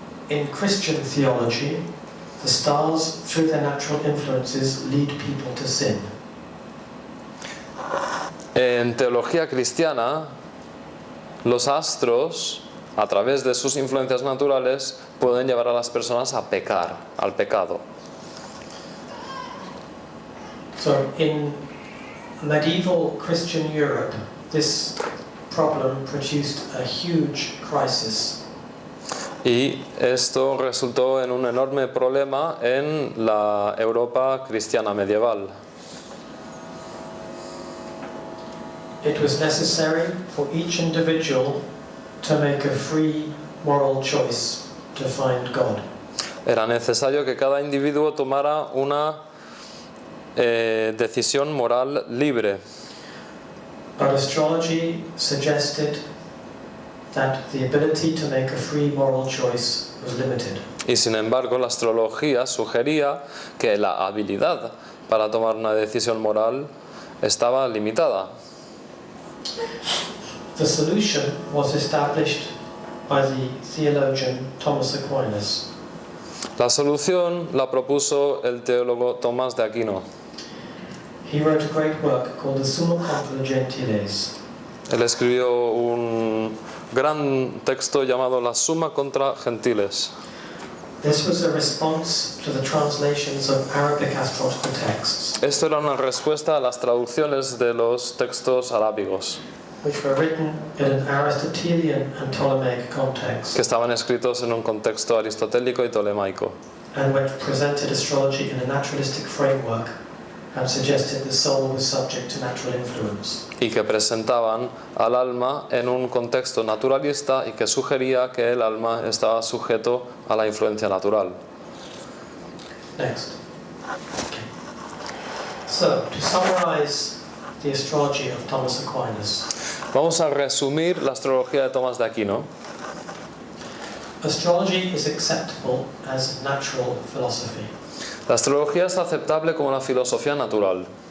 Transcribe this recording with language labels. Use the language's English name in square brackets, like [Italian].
[English] In Christian theology, the stars, through their natural influences, lead people to sin. [Spanish] En teología cristiana, los astros, a través de sus influencias naturales, pueden llevar a las personas a pecar, al pecado. [English] So in medieval Christian Europe, this problem produced a huge crisis. [Spanish] Y esto resultó en un enorme problema en la Europa cristiana medieval. [English] It was necessary for each individual to make a free moral choice to find God. [Spanish] Era necesario que cada individuo tomara una decisión moral libre. [English] But astrology suggested that the ability to make a free moral choice was limited. [Spanish] Y sin embargo, la astrología sugería que la habilidad para tomar una decisión moral estaba limitada. [English] The solution was established by the theologian Thomas Aquinas. [Spanish] La solución la propuso el teólogo Tomás de Aquino. [English] He wrote a great work called the Summa contra Gentiles. [Spanish] Él escribió un gran texto llamado La Suma contra Gentiles. [English] This was a response to the translations of Arabic astrological texts, [Spanish] Esto era una respuesta a las traducciones de los textos arábigos, [English] which were written in an Aristotelian and Ptolemaic context, [Spanish] que estaban escritos en un contexto aristotélico y tolemaico, [English] and which presented astrology in a naturalistic framework and suggested the soul was subject to natural influence. [Spanish] y que presentaban al alma en un contexto naturalista y que sugería que el alma estaba sujeto a la influencia natural. [English] Next. Okay. So, to summarize the astrology of Thomas Aquinas, [Spanish] Vamos a resumir la astrología de Tomás de Aquino. [English] astrology is acceptable as natural philosophy. [Spanish] La astrología es aceptable como la filosofía natural.